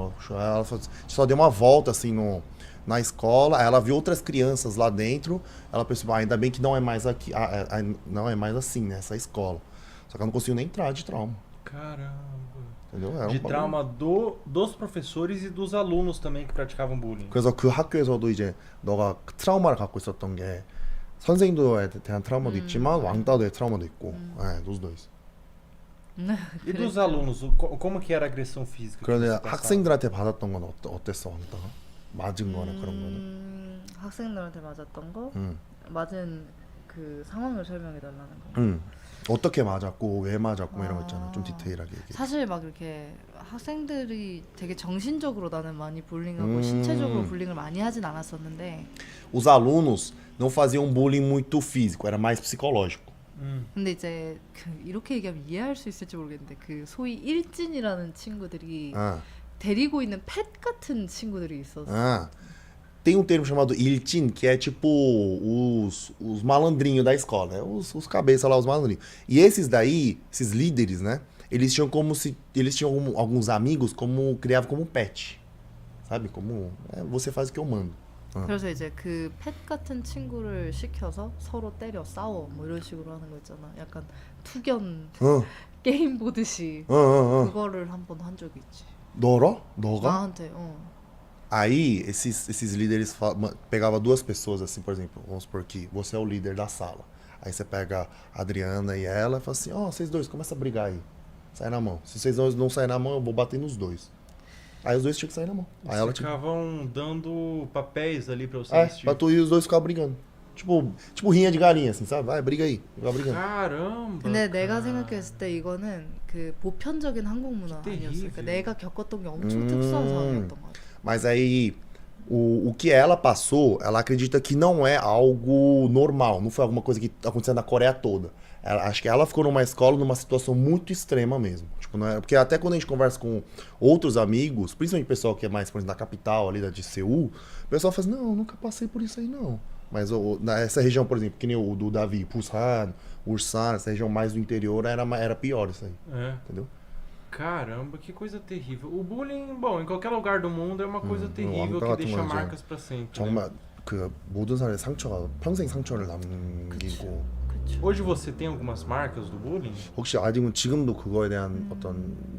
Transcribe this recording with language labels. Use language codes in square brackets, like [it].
[pt] Ela só deu uma volta assim na escola. Ela viu outras crianças lá dentro. Ela pensou, ainda bem que não é mais aqui. Não é mais assim, né? Essa escola. Só que ela não conseguiu nem entrar de trauma. Caramba. Entendeu? De trauma dos professores e dos alunos também que praticavam bullying. [ko] 그래서 그 학교에서도 이제 너가 트라우마를 갖고 있었던 게 선생님들에 대한 트라우마도 있지만 왕따도의 트라우마도 있고, [pt] dos dois. E dos alunos, como que era a agressão física? [ko] 그런데 학생들한테 받았던 건 어땠어, 왕따가? 맞은 거나 그런 거는? 학생들한테 맞았던 거? 맞은 그 상황을 설명해 달라는 거. 어떻게 맞았고 왜 맞았고 뭐 이런 거 있잖아. 좀 디테일하게 얘기해. 사실 막 이렇게 학생들이 되게 정신적으로 나는 많이 불링하고 신체적으로 불링을 많이 하진 않았었는데 [pt] Os alunos não faziam bullying muito físico, era mais psicológico. [ko] 근데 이제 이렇게 얘기하면 이해할 수 있을지 모르겠는데 그 소위 일진이라는 친구들이 데리고 있는 펫 같은 친구들이 있었어. [pt] Tem um termo chamado iltin, que é tipo os malandrinhos da escola, né? Os cabeças lá, os malandrinhos. E esses daí, esses líderes, né? Eles tinham alguns amigos criavam como pet. Sabe? Como você faz o que eu mando. [ko] 그래서 이제 그 펫 같은 친구를 시켜서 서로 때려 싸워 뭐 이런 식으로 하는 거 있잖아. 약간 투견 게임 보듯이 그거를 한번 한 적이 있지. 너가? 나한테. [pt] Aí, esses líderes pegavam 2 pessoas, assim, por exemplo, vamos supor que você é o líder da sala. Aí você pega a Adriana e ela e fala assim, vocês dois, começa a brigar aí. Sai na mão. Se vocês não saírem na mão, eu vou bater nos dois. Aí os dois tinham que sair na mão. Aí ela ficavam dando papéis ali pra vocês. Pra tu e os dois ficavam brigando. Tipo rinha de galinha, assim, sabe? Vai, briga aí. Fica brigando. Caramba. [ko] 근데 내가 생각했을 때 이거는 그 보편적인 한국 문화 아니었어. 그러니까 내가 겪었던 게 엄청 특수한 상황이었던 것 같아. [pt] Mas aí, o que ela passou, ela acredita que não é algo normal. Não foi alguma coisa que aconteceu na Coreia toda. Acho que ela ficou numa escola numa situação muito extrema mesmo. Tipo, não é, porque até quando a gente conversa com outros amigos, principalmente o pessoal que é mais, por exemplo, da capital ali, de Seul, o pessoal fala assim, não, nunca passei por isso aí não. Mas nessa região, por exemplo, que nem o do Davi, Busan, Ulsan, essa região mais do interior, era pior isso aí. Entendeu? Caramba, que coisa terrível. O bullying, bom, em qualquer lugar do mundo é uma coisa terrível que deixa marcas pra sempre. [ko] 정말 그 모든 사람의 상처가 평생 상처를 남기고. [pt] Hoje você tem algumas marcas do bullying? [ko] 혹시 지금도 그거에 대한 어떤